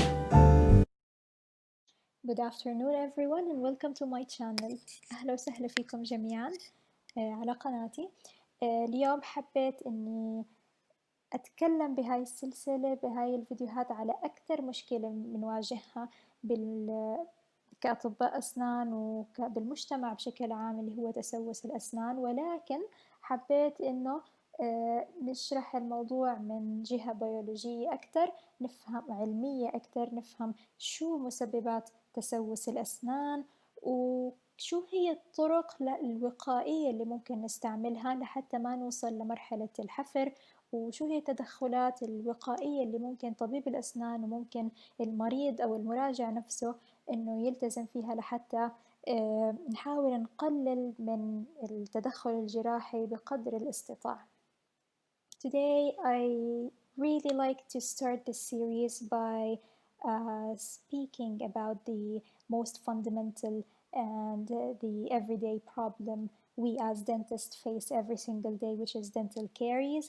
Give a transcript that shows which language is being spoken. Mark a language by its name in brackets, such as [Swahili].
[English] Good afternoon everyone and welcome to my channel. [Arabic] أهلا وسهلا فيكم جميعا على قناتي. اليوم حبيت إني أتكلم بهاي السلسلة بهاي الفيديوهات على أكثر مشكلة بنواجهها كأطباء أسنان وبالمجتمع بشكل عام اللي هو تسوس الأسنان، ولكن حبيت إنه نشرح الموضوع من جهة بيولوجية أكثر، نفهم علمية أكثر، نفهم شو مسببات تسوس الأسنان وشو هي الطرق الوقائية اللي ممكن نستعملها لحتى ما نوصل لمرحلة الحفر، وشو هي التدخلات الوقائية اللي ممكن طبيب الأسنان وممكن المريض أو المراجع نفسه إنه يلتزم فيها لحتى نحاول نقلل من التدخل الجراحي بقدر الاستطاع. [English] Today I really like to start this series by speaking about the most fundamental and the everyday problem we as dentists face every single day, which is dental caries.